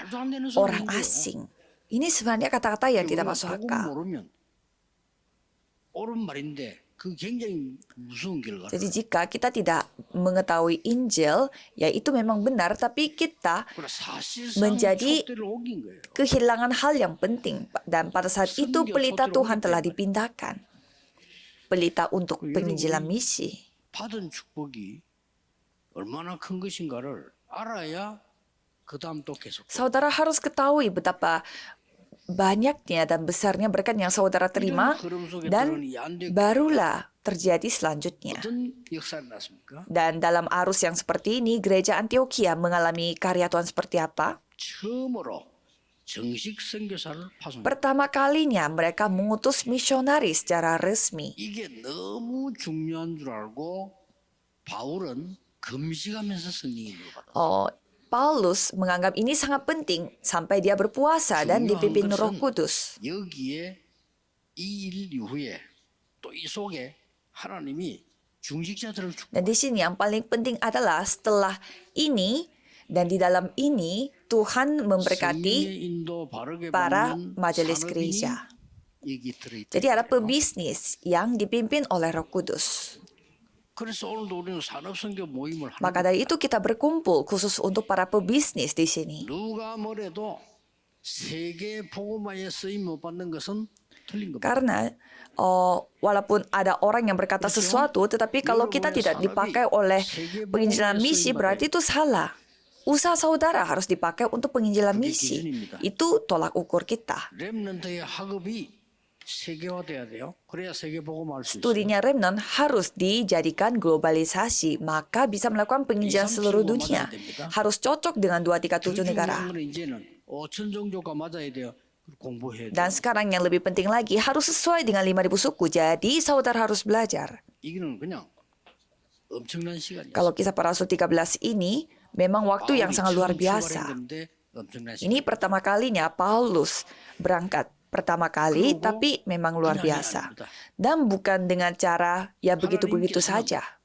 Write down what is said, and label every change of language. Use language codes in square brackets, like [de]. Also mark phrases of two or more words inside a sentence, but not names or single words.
[ko] 말도 안 되는 [id] orang [ko] 소리인 거예요. [id] asing? Ini sebenarnya kata-kata yang tidak [ko] 우리가 [id] masuk [ko] 복음 [id] akal. [ko] 모르면 옳은 말인데 그 굉장히 무서운 결과. [id] Jadi jika kita tidak mengetahui Injil, ya itu memang benar, tapi kita [ko] 사실상 [id] menjadi [ko] 촛대를 옮긴 거예요. [id] kehilangan hal yang penting. Dan pada saat itu pelita Tuhan telah dipindahkan. Pelita untuk penginjilan misi. [ko] 받은 축복이 얼마나 큰 것인가를 알아야 그 다음 또 계속. [id] Saudara harus ketahui betapa banyaknya dan besarnya berkat yang saudara terima dan barulah terjadi selanjutnya. [ko] 어떤 역사를 났습니까? [id] Dan dalam arus yang seperti ini, gereja Antioquia mengalami karya Tuhan seperti apa? [ko] 처음으로 정식 선교사를 파송했어요. [id] Pertama kalinya mereka mengutus misionaris secara resmi. [ko] 이게 너무 중요한 줄 알고 바울은 금식하면서 성령님을 받았어요. [id] Paulus menganggap ini sangat penting sampai dia berpuasa dan dipimpin Roh Kudus. [ko] 여기에 이 일 이후에 또 이 속에 하나님이 중직자들을 [id] Dan di sini yang paling penting adalah setelah ini dan di dalam ini Tuhan memberkati para majelis gereja. Jadi ada pebisnis yang dipimpin oleh Roh Kudus. [ko] 그래서 오늘도 우리는 산업선교 모임을 하는. [id] Maka dari itu kita berkumpul khusus untuk para pebisnis di sini. [ko] 누가 뭐래도 세계 복음화에 쓰임 못 받는 것은 틀린 겁니다. [id] Karena walaupun ada orang yang berkata sesuatu, tetapi kalau kita tidak dipakai oleh penginjilan misi, berarti itu salah. Usaha saudara harus dipakai untuk penginjilan misi. Itu tolak ukur kita. [ko] 렘넌트의 학업이 세계화돼야 돼요. 그래야 세계 복음화할 수 있어요. [id] Studinya Remnon harus dijadikan globalisasi, maka bisa melakukan penginjilan seluruh dunia. Harus cocok dengan 237 negara. [ko] 이제는 5천 종교가 맞아야 돼요. 공부해야 돼요. [id] Dan sekarang yang lebih penting lagi, harus sesuai dengan 5.000 suku. Jadi saudara harus belajar. [ko] 이거는 그냥 엄청난 시간이에요. [id] Kalau kisah para rasul 13 ini memang waktu yang sangat luar biasa. Ini pertama kalinya Paulus berangkat. Pertama kali, tapi memang luar biasa. Dan bukan dengan cara ya begitu-begitu saja.